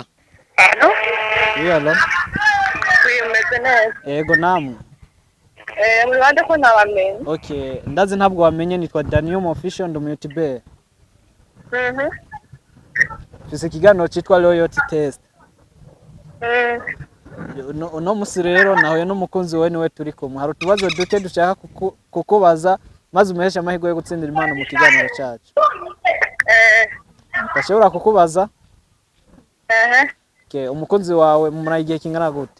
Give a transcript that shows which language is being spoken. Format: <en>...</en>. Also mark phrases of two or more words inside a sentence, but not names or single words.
<rn>Allo? Allo? Umeze neza. Yego namwe. Mwibande ko nabamenye. Okay, ndazi ntabwo wamenye nitwa Daniel Official ndo mu YouTube. Fise ikiganiro cyitwa</rn> <en>Loyalty Test.</en> <rn>Uno musi rero nawe n'umukunzi we niwe turi kumwe. Hari utubazo duke dushaka kukubaza maze umehesha amahirwe yo gutsindira impano mu kiganiro cyacu. Bashobora kukubaza? Okay, umukunzi wawe mumara igihe kingana gute?</rn>